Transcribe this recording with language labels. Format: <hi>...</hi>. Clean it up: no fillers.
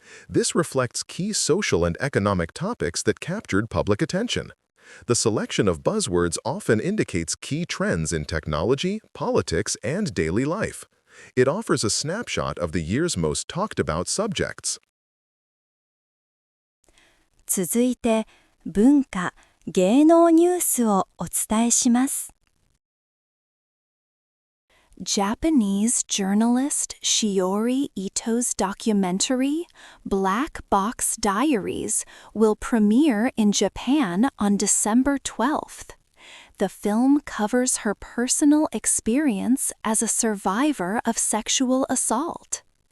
<en>This reflects key social and economic topics that captured public attention. The selection of buzzwords often indicates key trends in technology, politics, and daily life. It offers a snapshot of the year's most talked about subjects.</en> <ja>続いて、文化・芸能ニュースをお伝えします。</ja> <en>Japanese journalist Shiori Ito's documentary, Black Box Diaries, will premiere in Japan on December 12th. The film covers her personal experience as a survivor of sexual assault.</en>